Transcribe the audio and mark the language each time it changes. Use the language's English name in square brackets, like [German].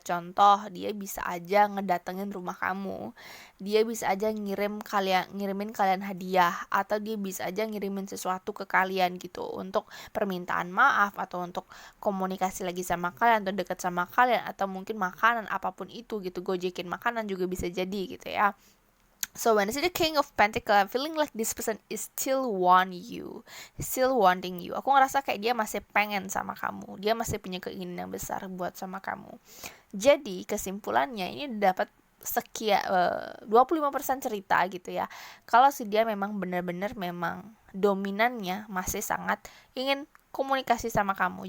[Indonesian] Contoh, dia bisa aja ngedatengin rumah kamu, dia bisa aja ngirimin kalian hadiah, atau dia bisa aja ngirimin sesuatu ke kalian gitu untuk permintaan maaf, atau untuk komunikasi lagi sama kalian, atau deket sama kalian, atau mungkin makanan apapun itu gitu, gojekin makanan juga bisa jadi gitu ya. [English] So when I see the King of Pentacles, I'm feeling like this person is still wanting you. [Indonesian] Aku ngerasa kayak dia masih pengen sama kamu. Dia masih punya keinginan yang besar buat sama kamu. Jadi kesimpulannya ini dapat 25% cerita gitu ya. Kalau si dia memang benar-benar memang dominannya masih sangat ingin komunikasi sama kamu.